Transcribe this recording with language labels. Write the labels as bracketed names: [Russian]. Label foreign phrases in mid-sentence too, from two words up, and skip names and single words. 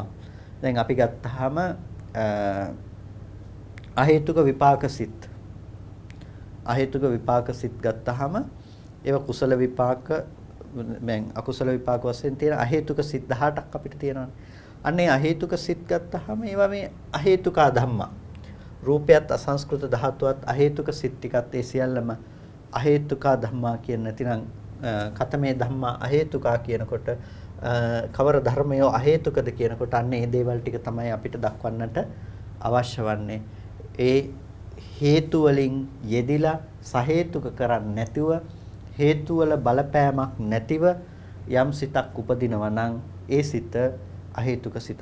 [Sinhala] දැන් අපි ගත්තාම අහේතුක විපාක සිත් අහේතුක විපාක සිත් ගත්තාම ඒවා කුසල විපාක මෙන් අකුසල විපාක වශයෙන් තියෙන අහේතුක සිත් 18ක් අපිට තියෙනවානේ. අන්නේ අහේතුක සිත් ගත්තාම ඒවා මේ [Pali] අහේතුකා ධම්මා. [Sinhala] රූපයත් අසංස්කෘත ධාතුවත් අහේතුක සිත් ටිකත් ඒ සියල්ලම [Pali] අහේතුකා ධම්මා [Sinhala] කියන නැතිනම් [Pali] කතමේ ධම්මා අහේතුකා [Sinhala] කියනකොට කවර ධර්මයෝ අහේතුකද කියනකොට අන්න මේ දේවල් ටික තමයි අපිට දක්වන්නට අවශ්‍ය වන්නේ. ඒ හේතු වලින් යෙදිලා සහේතුක කරන්නේ නැතිව හේතු වල බලපෑමක් නැතිව යම් සිතක් උපදිනවා නම් ඒ සිත අහේතුක සිතක්.